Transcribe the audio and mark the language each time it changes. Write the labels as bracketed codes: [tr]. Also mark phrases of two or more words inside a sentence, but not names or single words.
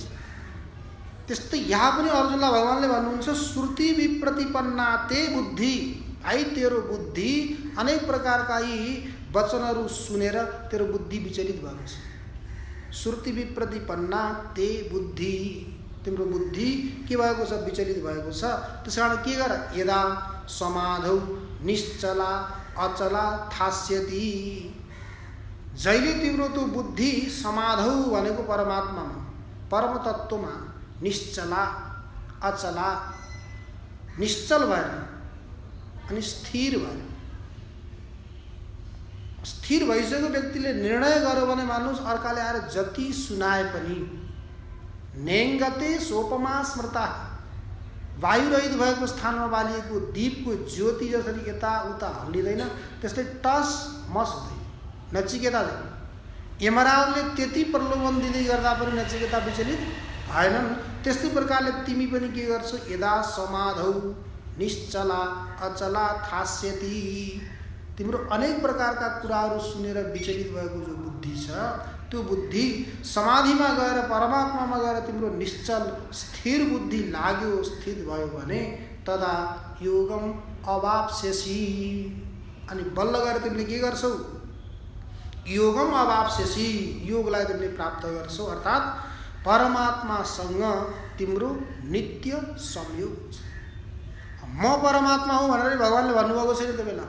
[ne] त्यस्तै यहाँ पनि अर्जुनलाई भगवानले भन्नुहुन्छ [sa] श्रुति विप्रतिपन्ना ते बुद्धि, [ne] भाइ तेरो बुद्धि अनेक प्रकारका यी वचनहरू सुनेर तेरो बुद्धि विचलित भएको छ। [sa] श्रुति विप्रतिपन्ना ते बुद्धि, [ne] तिम्रो बुद्धि के भएको छ? विचलित भएको छ। त्यसकारण के गर? [sa] यदा समाधौ निश्चला अचला थास्यति, [ne] जहिले तिम्रो त्यो बुद्धि समाधौ भनेको परमात्मामा, परम तत्त्वमा [sa] निश्चला अचला, [ne] निश्चल भएर अनि स्थिर भएर, स्थिर भइसकेको व्यक्तिले निर्णय गर्यो भने मान्नुहोस् अर्काले आएर जति सुनाए पनि [sa] नेङ्गते सोपमा स्मृता, [ne] वायुरहित भएको स्थानमा बालिएको दीपको ज्योति जसरी यताउता हल्लिँदैन त्यस्तै टस मस हुँदैन। नचिकेता यमराजले त्यति प्रलोभन दिँदै गर्दा पनि नचिकेता विचलित भएनन्। त्यस्तै प्रकारले तिमी पनि के गर्छौ? [sa] यदा समाधौ निश्चला अचला थास्यति, [ne] तिम्रो अनेक प्रकारका कुराहरू सुनेर विचलित भएको जो बुद्धि छ त्यो बुद्धि समाधिमा गएर परमात्मामा गएर तिम्रो निश्चल स्थिर बुद्धि लाग्यो, स्थित भयो भने [sa] तदा योगम अवाप्स्यसि, [ne] अनि बल्ल गएर तिमीले के गर्छौ? [sa] योगम अवाप्स्यसि, [ne] योगलाई तिमीले प्राप्त गर्छौ। अर्थात् परमात्मासँग तिम्रो नित्य संयोग हुन्छ। म परमात्मा हुँ भनेर भगवानले भन्नुभएको छैन त्यो बेला।